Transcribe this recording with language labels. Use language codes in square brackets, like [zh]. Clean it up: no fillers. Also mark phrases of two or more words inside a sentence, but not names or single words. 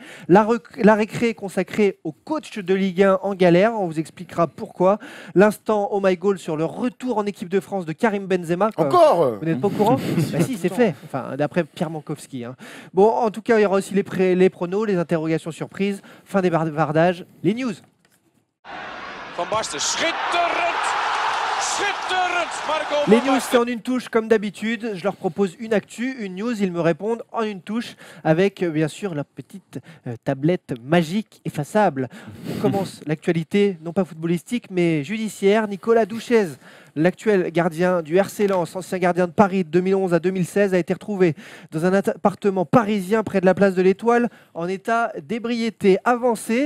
[fr] La récré consacrée au coach de Ligue 1 en galère. On vous expliquera pourquoi. L'instant Oh My Goal sur le retour en équipe de France de Karim Benzema. Quoi. Encore Vous n'êtes pas au courant? Bah si, c'est fait. Enfin, d'après Pierre Mankowski. Hein. Bon, en tout cas, il y aura aussi les pronos, les interrogations surprises, fin des bavardages, les news. [nl] Van Basten, schitterend! Schitterend! Marco [fr] Les [nl] Van [fr] news, [nl] Basten. [fr] c'est en une touche comme d'habitude. Je leur propose une actu, une news. Ils me répondent en une touche avec, bien sûr, la petite tablette magique effaçable. On commence l'actualité, non pas footballistique, mais judiciaire. Nicolas Douchez, l'actuel gardien du RC Lens, ancien gardien de Paris de 2011 à 2016, a été retrouvé dans un appartement parisien près de la place de l'Étoile en état d'ébriété avancée.